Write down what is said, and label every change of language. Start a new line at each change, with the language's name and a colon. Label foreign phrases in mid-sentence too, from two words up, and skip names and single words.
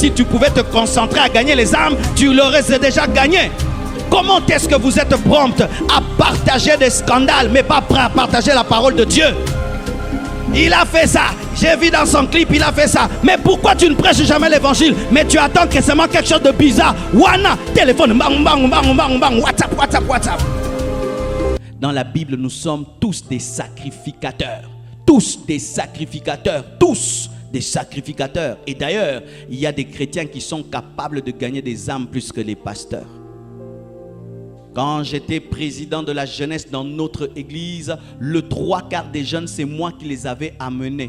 French: Si tu pouvais te concentrer à gagner les âmes, tu l'aurais déjà gagné. Comment est-ce que vous êtes prompte à partager des scandales, mais pas à partager la parole de Dieu? Il a fait ça. J'ai vu dans son clip, il a fait ça. Mais pourquoi tu ne prêches jamais l'évangile? Mais tu attends que c'est quelque chose de bizarre. Wana, téléphone, bang, bang, bang, bang, bang, WhatsApp, WhatsApp, WhatsApp. Dans la Bible, nous sommes tous des sacrificateurs. Tous des sacrificateurs. Tous des sacrificateurs. Et d'ailleurs, il y a des chrétiens qui sont capables de gagner des âmes plus que les pasteurs. Quand j'étais président de la jeunesse dans notre église, le 3/4 des jeunes, c'est moi qui les avais amenés.